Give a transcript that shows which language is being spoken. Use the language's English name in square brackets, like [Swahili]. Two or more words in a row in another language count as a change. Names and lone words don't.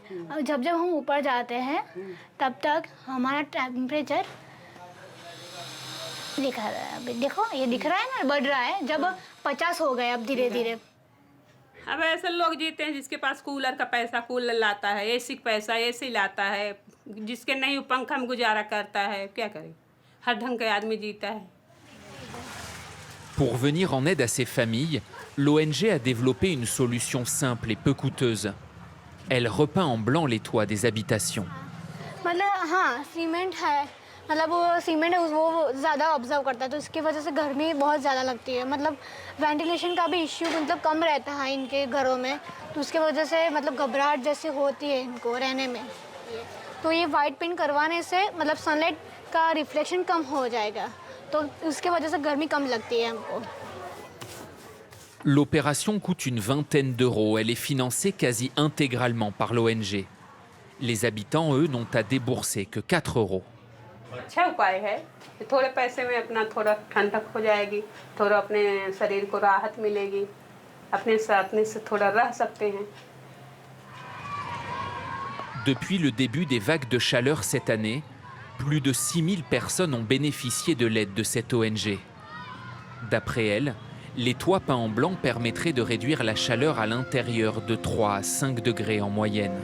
[Hindi] और जब जब हम ऊपर जाते हैं तब तक हमारा टेम्परेचर दिखा रहा है. अभी देखो ये दिख रहा है ना, बढ़ रहा है. जब 50 हो गए अब धीरे धीरे. अब ऐसे लोग जीते हैं जिसके पास कूलर का पैसा कूलर लाता है, एसी का पैसा एसी लाता है, जिसके नहीं पंखा में गुजारा करता है. क्या करे, हर ढंग का आदमी जीता है. [French] Pour venir en aide à ces familles, l'ONG a développé une solution simple et peu coûteuse. Elle repeint en blanc les toits des habitations. [Hindi] मतलब हाँ सीमेंट है, मतलब वो सीमेंट है वो ज़्यादा ऑब्जर्व करता है, तो इसकी वजह से गर्मी बहुत ज़्यादा लगती है. मतलब वेंटिलेशन का भी इश्यू मतलब कम रहता है इनके घरों में, तो उसके वजह से मतलब घबराहट जैसी होती है इनको रहने में. तो ये [English] white paint [Hindi] करवाने से मतलब सनलाइट का रिफ्लेक्शन कम हो जाएगा, तो उसके वजह से गर्मी कम लगती है हमको. [French] L'opération coûte une vingtaine d'euros. Elle est financée quasi intégralement par l'ONG. Les habitants, eux, n'ont à débourser que 4 euros. [Hindi] अच्छा उपाय है, थोड़े पैसे में अपना थोड़ा ठंडक हो जाएगी, थोड़ा अपने शरीर को राहत मिलेगी, अपने से थोड़ा रह सकते हैं. [French] Depuis le début des vagues de chaleur cette année, plus de 6000 personnes ont bénéficié de l'aide de cette ONG. D'après elle, les toits peints en blanc permettraient de réduire la chaleur à l'intérieur de 3 à 5 degrés en moyenne.